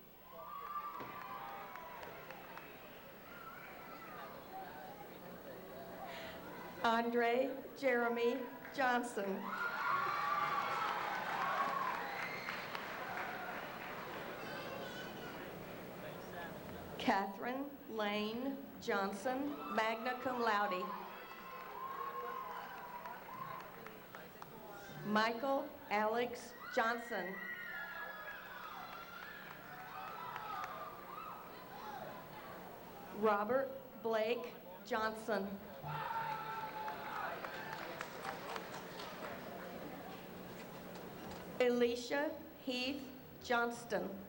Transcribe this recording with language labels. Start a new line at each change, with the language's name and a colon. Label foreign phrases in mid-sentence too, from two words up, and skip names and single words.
English: Andre Jeremy Johnson. Catherine Lane Johnson,
Latin: magna cum laude.
English: Michael Alex Johnson. Robert Blake Johnson. Alicia Heath Johnston.